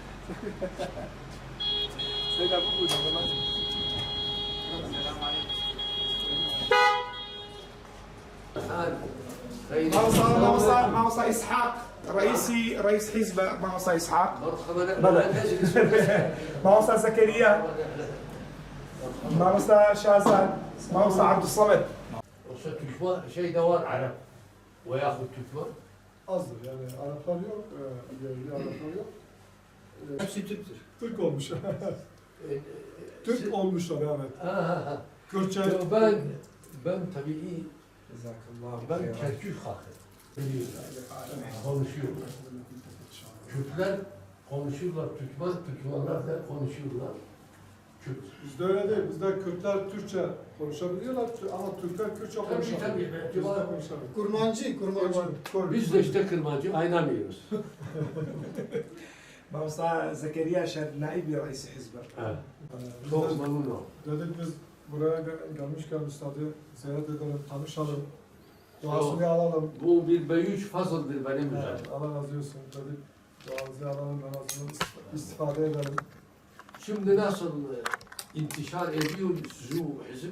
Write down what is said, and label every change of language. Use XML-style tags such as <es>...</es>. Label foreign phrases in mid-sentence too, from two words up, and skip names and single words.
<ar>موسى إسحاق رئيس حزب موسى إسحاق موسى زكريا موسى شازان موسى عبد الصمد.</ar> <tr>Yoksa Türkmen şey de var Arap veyahut Türkmen. Azdır yani Araplar yok, yerli Araplar yok. Hepsi Türktür. Türk olmuş. Türk olmuşlar evet. Kürtçe. Ben tabii ben Kerkük halkı. Konuşuyorlar. Kürtler konuşuyorlar, Türkmenler de konuşuyorlar. Kürt. Bizde öyle değil. Bizde Kürtler Türkçe konuşabiliyorlar ama Türkler Kürtçe konuşamıyor. Tabii. Bizde konuşamıyor. Kurmancı. Biz de işte kırmancı aynamıyoruz.</tr> <ar>موسى زكريا شاد نائب رئيس حزب.</ar> <tr>Çok memnun oldum. Dedik biz buraya gelmişken üstadı ziyaret edelim, tanışalım. Duasını alalım. Bu bir beyüç fazıldır benim üzerim. Allah razı olsun dedik. Duanızı alalım, namazını istifade edelim. Şimdi nasıl intişar ediyor şu hizip?</tr>